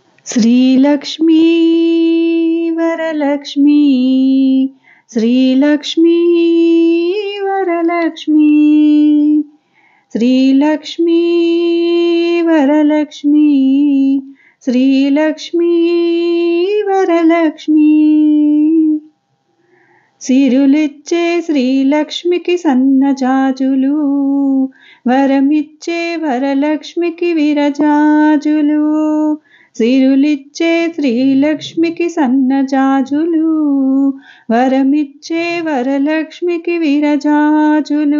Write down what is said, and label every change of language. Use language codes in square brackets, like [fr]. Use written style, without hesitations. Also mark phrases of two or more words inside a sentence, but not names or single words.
[sa] श्रीलक्ष्मी वरलक्ष्मी, श्रीलक्ष्मी वरलक्ष्मी, श्रीलक्ष्मी वरलक्ष्मी, श्रीलक्ष्मी वरलक्ष्मी। [te] సిరులిచ్చే శ్రీలక్ష్మికి సన్నజాజులు, వరమిచ్చే వరలక్ష్మికి విరజాజులు। సిరులిచ్చే శ్రీలక్ష్మికి సన్నజాజులు, వరమిచ్చే వరలక్ష్మికి విరజాజులు।